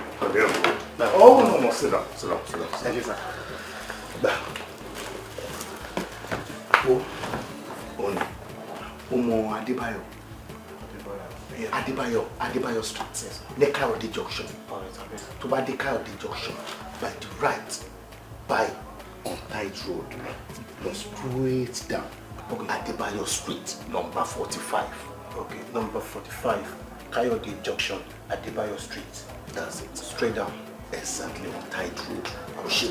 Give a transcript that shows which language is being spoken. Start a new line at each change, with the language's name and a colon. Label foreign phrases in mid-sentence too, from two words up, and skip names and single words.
English: Oh, no, sit down. Thank you, sir. Omo Adebayo Street. Near Kayode Junction. To buy the Kayode Junction, by the right, by on Tide Road, straight down. Okay. Adebayo Street, number 45. Okay, number 45, Kayode Junction, Adebayo Street. That's it. Straight down. Exactly on Tide Road. Oshé.